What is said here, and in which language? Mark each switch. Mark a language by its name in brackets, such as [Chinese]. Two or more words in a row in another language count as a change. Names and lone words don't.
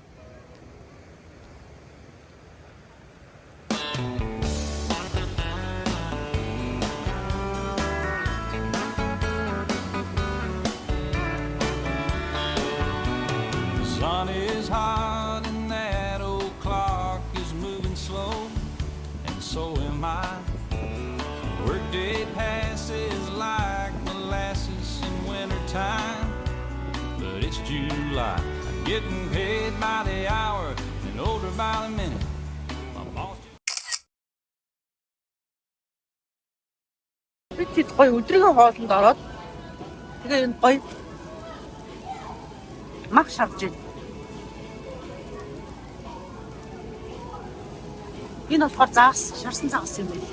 [English] The sun is hot and that old clock is moving slow, and so am I. Workday passes like molasses in wintertime, but it's July. I'm getting paid by the hour and older by the minute. My boss [Mongolian] Бид гоё өдрийн хоолнд ороод тэгээ энэ гоё мах шавж байна. Энэ болохоор шарсан загас юм байна.